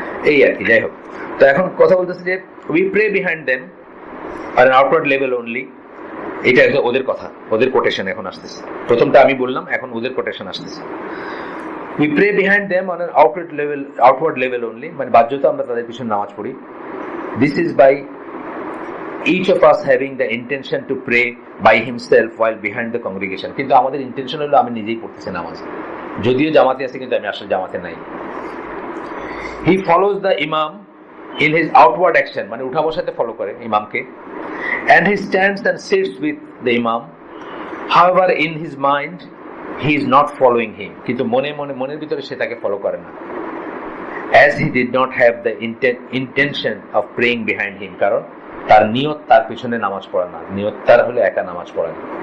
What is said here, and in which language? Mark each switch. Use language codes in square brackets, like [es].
[bn] এই আর কি। যাই হোক, তো এখন কথা বলতেছে যে [en] We pray behind them are an outward level only. [bn] এটা ওদের কথা, ওদের কোটেশন এখন আসতেছে। প্রথমটা আমি বললাম, এখন ওদের কোটেশন আসতেছে। [en] we pray behind them on an outward level only, [bn] মানে বাহ্যত আমরা তাদের পিছনে নামাজ পড়ি। [en] This is by each of us having the intention to pray by himself while behind the congregation. [bn] কিন্তু আমাদের ইন্টেনশন হলো আমি নিজেই পড়তেছি নামাজ, যদিও জামাতে আছি কিন্তু আমি আসলে জামাতে নাই। [en] He follows the imam in his outward action, [bn] মানে উঠা বসাতে ফলো করে ইমামকে, [en] and he stands and sits with the imam. However, in his mind he is not following him, [bn] কিন্তু মনের ভিতরে সে তাকে ফলো করে না, [en] as he did not have the intention of praying behind him, [bn] কারণ তার নিয়ত তার পিছনে নামাজ পড়া না, নিয়ত তার হলে একা নামাজ পড়া না।